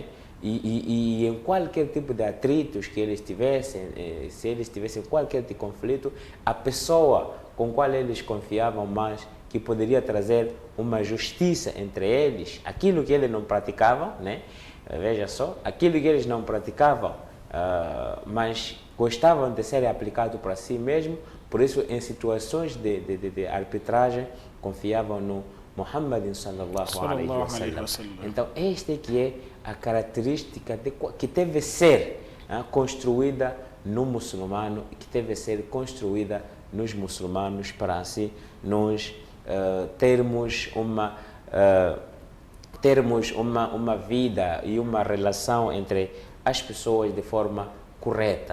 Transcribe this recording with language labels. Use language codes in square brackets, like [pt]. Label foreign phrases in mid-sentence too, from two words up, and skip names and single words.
[pt] E em qualquer tipo de atritos que eles tivessem, se eles tivessem qualquer tipo de conflito, a pessoa com qual eles confiavam mais, que poderia trazer uma justiça entre eles, aquilo que eles não praticavam, né? Veja só, aquilo que eles não praticavam, mas gostavam de ser aplicado para si mesmo, por isso em situações de arbitragem confiavam no Muhammad [ar] صلى الله عليه وسلم. [pt] Então esta que é a característica que deve ser construída no muçulmano, que deve ser construída nos muçulmanos, para assim nós termos uma vida e uma relação entre as pessoas de forma correta.